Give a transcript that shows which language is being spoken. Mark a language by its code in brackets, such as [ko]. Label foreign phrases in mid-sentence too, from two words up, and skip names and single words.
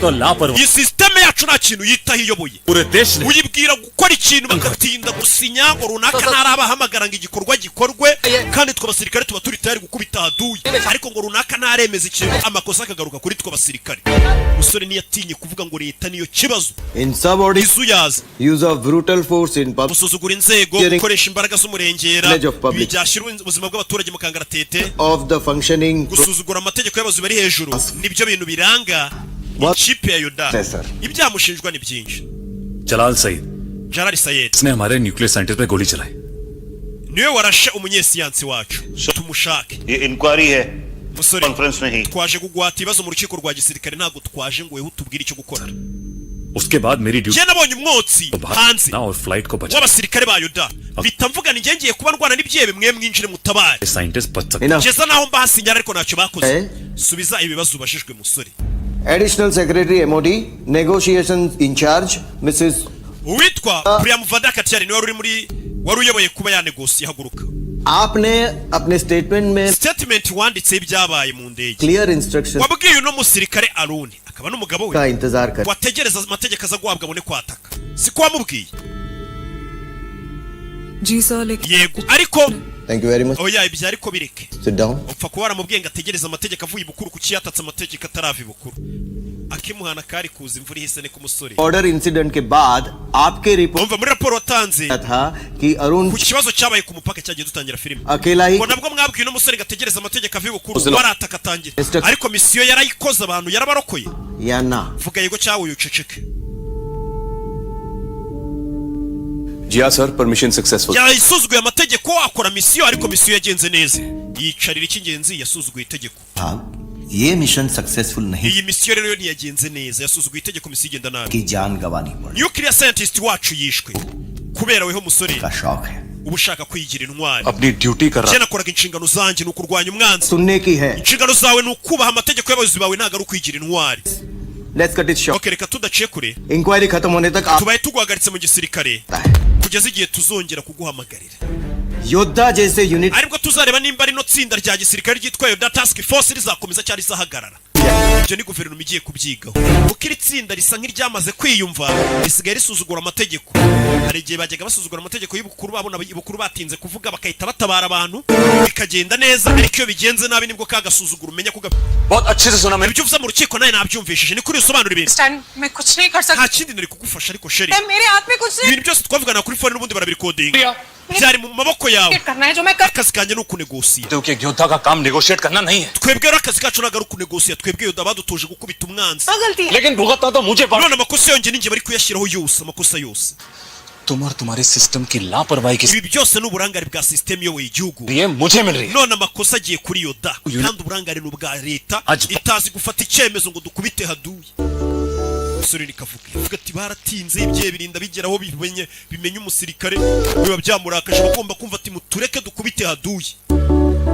[rw] Iyi systeme yacu nta kintu yitaho iyoboye. Uyibwira gukora ikintu bakatinda gusinya ngo runaka ntarabahamagara ngo igikorwa gikorwe, kandi twe abasirikare tuba turi tayari gukubita haduye, ariko ngo runaka ntaremeza ikintu amakosa akagaruka kuri twe abasirikare. Musore niyatinye kuvuga ngo leta niyo kibazo. Izuyaza [en] use of brutal force in public, [rw] gusuzugura inzego, gukoresha imbaraga z'umurengera, byashyira ubuzima bw'abaturage mu kangaratete, [en] of the functioning, [rw] gusuzugura amategeko y'abayobozi bari hejuru, nibyo bintu biranga ikipe ya Yoda. Ibyamushinjwa ni byinshi. [hi] जलाल सईद इसने हमारे [en] nuclear scientist [hi] पे गोली चलाई. [rw] niwe warashe umunyesiyansi wacu. Tumushake. [hi] इंक्वायरी है [rw] musore [hi] कॉन्फ्रेंस में ही. [rw] twaje kugwata ibibazo mu rukiko rwa gisirikare, ntabwo twaje ngo wewe utubwire icyo gukora. [hi] उसके बाद मेरी ड्यूटी [rw] nabonye umwotsi hanze [hi] और फ्लाइट को बचा. [rw] w'abasirikare ba Yoda bita mvuga ni ngiye kuba ndwana n'ibyebe mwe mwinjire mutabare. [hi] साइंटिस्ट बच सकते. [rw] Kugeza naho mbahasinyara ariko ntacyo bakoze. Subiza ibibazo ubashijwe musore. [en] Additional Secretary MOD, Negotiations in Charge, Mrs. [rw] Uwitwa Priya Muvanda Katyari niwe wari uyoboye kuba yanegosiye haguruka. [hi] आपने अपने statement में [rw] statement wanditse ibyabaye mu ndege [en] clear instructions [rw] wabwiye uno musirikare Aruni akaba n'umugabo we [hi] का इंतजार कर [rw] wategereza amategeko aza guhabwa abone kwataka. Siko wamubwiye? [hi] जी सर. [rw] Yego ariko [en] Thank you very much. [rw] oya ibyo ariko bireke. [en] Sit down. [rw] Upfa kuba waramubwiye ngo ategereze amategeko avuye ibukuru kuki yatatse amategeko atarava ibukuru. Akimuhana kari kuza imvura ihise ne ku musore. [en] Order incident [hi] के बाद आपके रिपोर्ट [rw] umva muri raporo watanze [hi] था कि अरुण [rw] ku kibazo cyabaye ku mupaka cyagiye dutangira filime [hi] अकेला ही [rw] ngo nabwo mwabwiye no musore gategereza amategeko avuye ibukuru barataka atangira, ariko misiyo yarayikoze abantu yarabarokoye [hi] या ना. [rw] vuga yego cyawe uceceke. [hi] जी हाँ सर, [en] permission successful. [rw] yasuzuguye amategeko akora misiyo, ariko misiyo yagenze neza. Yicarira icy'ingenzi, yasuzuguye itegeko. [hi] ये [en] mission successful [hi] नहीं [rw] iyi misiyo rero ntiyagenze neza, yasuzuguye itegeko, misiyo igenda nabi. [hi] की जान गंवानी पड़ी. [en] Nuclear scientist [rw] wacu yishwe kubera weho musore [hi] का शौक है. [rw] uba ushaka kwigira intwari. [hi] अपनी ड्यूटी कर रहा. [rw] Je nakoraga inshingano zanjye ni ukurwanya umwanzi. [hi] सुनने की है. [rw] Inshingano zawe ni ukubaha amategeko y'abayobozi bawe, ntabwo ari ukwigira intwari. [en] Let's cut it short. [rw] Okay, reka tudaciye kure. [hi] Inquiry खत्म होने तक आप [rw] tubaye tuguhagaritse mu gisirikare kugeza igihe tuzongera kuguhamagarira. [hi] योद्धा जैसे यूनिट [rw] aribwo tuzareba nimba rino tsinda rya gisirikare ryitwa Yoda Task Force rizakomeza cyari rizahagarara. Ibyo ni guverinoma igiye kubyigaho. Kuko iri tsinda risa nk'iryamaze kwiyumva, risigaye risuzugura amategeko. Hari igihe bajyaga basuzugura amategeko y'ibukuru, babona ibukuru batinze kuvuga bakahita batabara abantu bikagenda neza, ariko iyo bigenze nabi nibwo kagasuzugura umenya ko [hi] बहुत अच्छे से सुना मैंने. [rw] ibyo uvuze mu rukiko nawe nabyumvishije, ni kuri usobanura ibintu. [hi] मैं कुछ नहीं कर सकता. [rw] nta kindi nari kugufasha, ariko sheri [hi] मेरे हाथ में कुछ नहीं. [rw] ibintu byose twavugana kuri phone n'ubundi barabirekodinga byari mu maboko yawe. [hi] करना है जो मैं कर. [rw] akazi kanjye ni ukunegosiya. [hi] क्योंकि एक योद्धा का काम नेगोशिएट करना नहीं है. [rw] twebwe rero akazi kacu ntabwo ari ukunegosiya, twebwe Yoda badutuje gukubita umwanzi. [hi] गलती है. लेकिन भुगतना तो मुझे पड़ा. [rw] none amakosa yongeye ninjye bari kuyashyiraho yose, amakosa yose. [hi] तुम और तुम्हारे सिस्टम की लापरवाही की [rw] ibi byose ni uburangare bwa system iyoboye igihugu. [hi] ये मुझे मिल रही है. [rw] none amakosa agiye kuri Yoda, kandi uburangare ni ubwa leta itazi gufata icyemezo ngo dukubite haduye. Musore nikavuga avuga ati baratinze ibye birinda bigeraho bimenye umusirikare biba byamurakaje, bagomba kumva ati mutureke dukubite haduye.